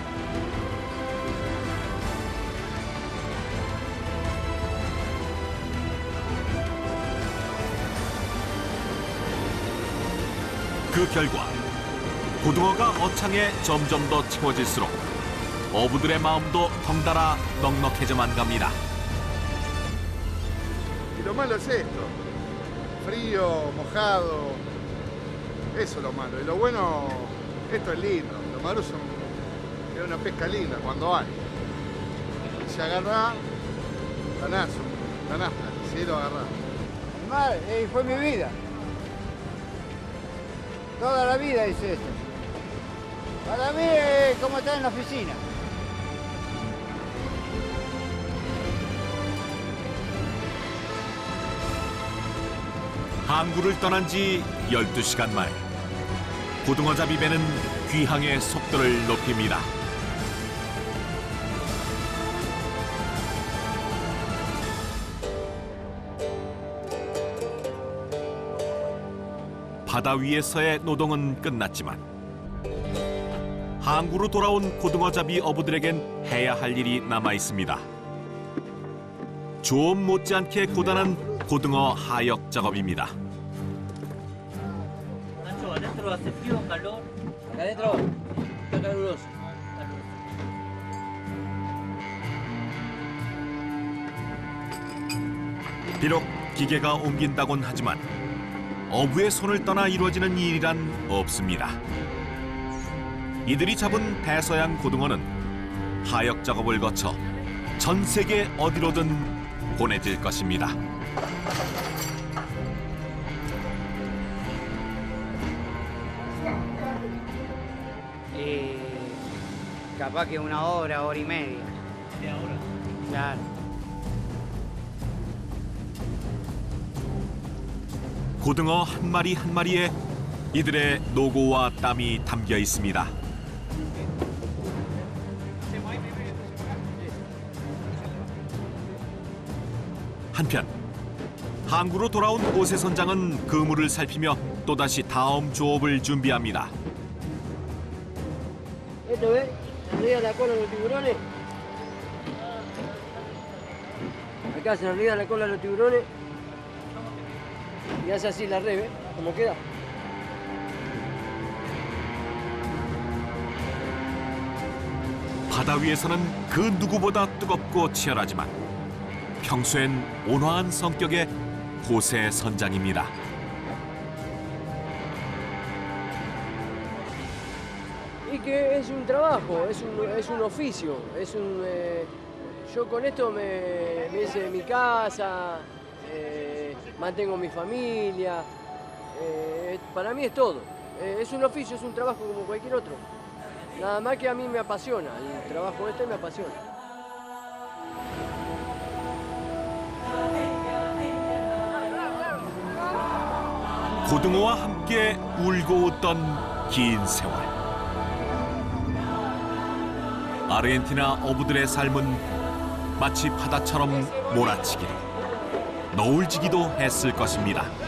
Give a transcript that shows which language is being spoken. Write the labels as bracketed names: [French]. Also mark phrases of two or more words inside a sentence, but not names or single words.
[Korean] 그 결과 고등어가 어창에 점점 더 채워질수록 어부들의 마음도 덩달아 넉넉해져만 갑니다. [Spanish] Y lo malo es esto, frío, mojado, eso es lo malo. Y lo bueno, esto es lindo, lo malo es una pesca linda cuando hay. Se agarra, ganazo, ganaste, si lo agarrás. El mar fue mi vida. Toda la vida hice esto. Para mí es como estar en la oficina. [Korean] 항구를 떠난 지 12시간 만에 고등어 잡이 배는 귀향의 속도를 높입니다. 바다 위에서의 노동은 끝났지만 항구로 돌아온 고등어 잡이 어부들에겐 해야 할 일이 남아 있습니다. 조업 못지않게 고단한 고등어 하역 작업입니다. [Spanish] Nacho, ¿adentro hace frío o calor? Acá adentro está caluroso. [Korean] 비록 기계가 옮긴다곤 하지만 어부의 손을 떠나 이루어지는 일이란 없습니다. 이들이 잡은 대서양 고등어는 하역 작업을 거쳐 전 세계 어디로든 보내질 것입니다. [Spanish] Y capaz que una hora, hora y media. ¿De ahora? Claro. [Korean] 고등어 한 마리 한 마리에 이들의 노고와 땀이 담겨 있습니다. 한편 항구로 돌아온 오세 선장은 그물을 살피며 또다시 다음 조업을 준비합니다. [Spanish] Esto ves, arriba de la cola de los tiburones. Acá se arriba de la cola de los tiburones. Y hace así la red, ¿ves? ¿Cómo queda? [Korean] 바다 위에서는 그 누구보다 뜨겁고 치열하지만 평소엔 온화한 성격의 호세 선장입니다. [Spanish] Y que es un trabajo, es un oficio, yo con esto me hice mi casa, mantengo mi familia, para mí es todo. Es un oficio, es un trabajo como cualquier otro. Nada más que a mí me apasiona, el trabajo este me apasiona. [Korean] 고등어와 함께 울고 웃던 긴 세월. 아르헨티나 어부들의 삶은 마치 바다처럼 몰아치기도 너울지기도 했을 것입니다.